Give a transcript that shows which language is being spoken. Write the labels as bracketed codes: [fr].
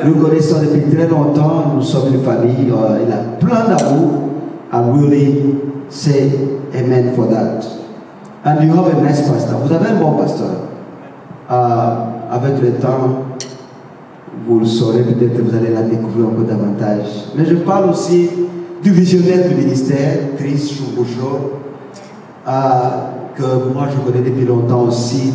[fr] Nous connaissons depuis très longtemps, nous sommes une famille, il a plein d'amour. [en] I really say amen for that. And you have a nice pastor. [fr] Vous avez un bon pasteur. Avec le temps, vous le saurez, peut-être vous allez la découvrir encore davantage. Mais je parle aussi du visionnaire du ministère, Chris Chouboujlo, que moi je connais depuis longtemps aussi.